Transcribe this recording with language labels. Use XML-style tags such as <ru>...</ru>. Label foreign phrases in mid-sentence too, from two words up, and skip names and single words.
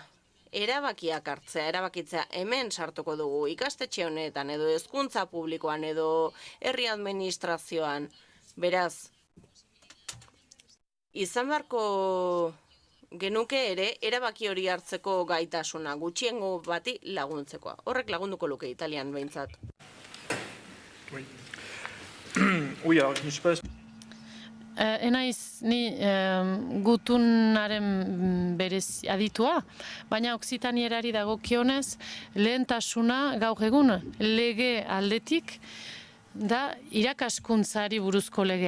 <eu>Erabakiak hartzea, erabakitzea hemen sartuko dugu ikastetxe honetan edo hezkuntza publikoan edo herri administrazioan. Beraz, izan beharko genuke ere erabaki hori hartzeko gaitasuna gutxiengo bati laguntzekoa. Horrek lagunduko luke Italian behintzat.</eu> <fr>Oui, alors je ne suis pas...</fr> <eu>Enaiz ni gutunaren berez aditua, baina Okzitanierari dagokionez lehentasuna gaur egun lege aldetik da irakaskuntzari buruzko legea.</eu>